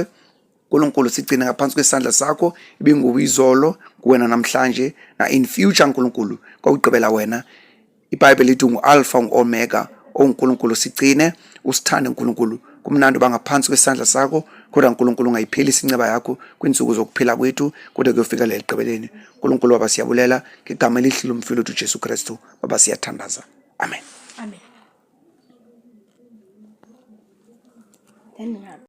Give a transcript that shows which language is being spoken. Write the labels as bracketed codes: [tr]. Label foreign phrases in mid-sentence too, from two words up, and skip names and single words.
[zu] Nkulunkulu sigcine ngaphansi kwesandla sakho, ibinguwe izolo, kuwena namhlanje, na [en] in future [zu] Nkulunkulu kwakugqibela wena. iBhayibheli lithi ungu-Alpha ungu-Omega. uNkulunkulu sigcine, usithande Nkulunkulu, kumnandi uba ngaphansi kwesandla sakho, kodwa Nkulunkulu ungayiphelisi inceba yakho kwiintsuku zokuphila kwethu kude kuyofikelela ekugqibeleni. Nkulunkulu Baba siyabulela ngegama elihle lomfilo wethu Jesu Kristu. Baba siyathandaza. Amen. Amen.